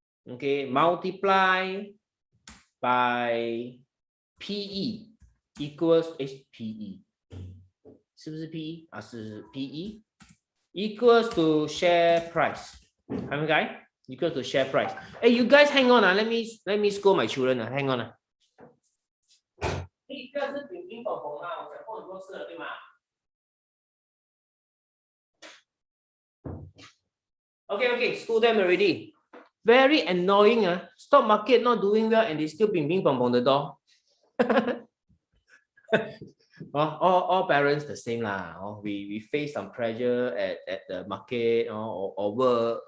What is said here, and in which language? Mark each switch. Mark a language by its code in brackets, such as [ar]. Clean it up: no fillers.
[en] Okay, multiply by PE equals PE. [zh] 是不是 PE 啊？ [en] 是 PE equals to share price. 还没改 equals to share price. Hey, you guys hang on. Let me scold my children. Hang on. [zh] 第一个是平平蹦蹦啊，我讲过很多次了，对吗？ [en] Okay, school them already. Very annoying. Stock market not doing well and they still ping ping pong pong the door. all parents the same lah. We face some pressure at the market or work.